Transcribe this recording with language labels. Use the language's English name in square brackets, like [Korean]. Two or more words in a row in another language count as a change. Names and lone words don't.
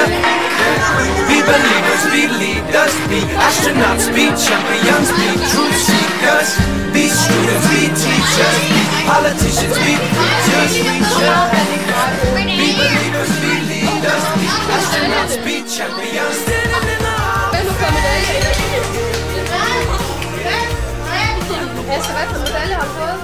[English] Be believers, be leaders, be astronauts, be champions, be truth seekers. Be students, be teachers, be politicians, be preachers. Be believers, be leaders, be astronauts, be champions. [Danish] Hvem har fået medalje? Esther, hvad for medalje har du fået?